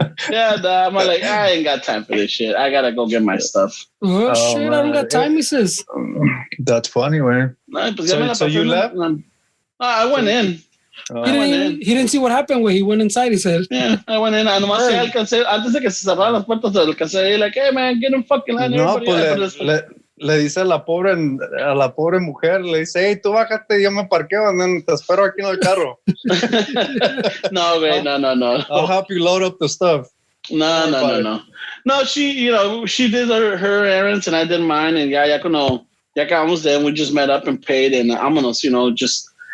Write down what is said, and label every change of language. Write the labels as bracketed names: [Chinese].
[English] Yeah, I'm like, I ain't got time for this shit. I gotta go get my stuff. Oh shit, I don't got time, he says. That's funny, man. So you left? I went in. He didn't see what happened when he went inside, he said. Yeah, I went in. [Spanish] Nomás alcancé, antes de que se cerraran las puertas, alcancé, [English] like, hey man, get him fucking line. [Spanish] No, pues le dice a la pobre mujer, le dice, hey, tú bájate, yo me parqueo, [English] and then [Spanish] te espero aquí en el carro. No, güey, no. [English] I'll help you load up the stuff. No. No, she did her errands and I did mine, and [Spanish] ya acabamos [English] there, and we just met up and paid, and vámonos, just...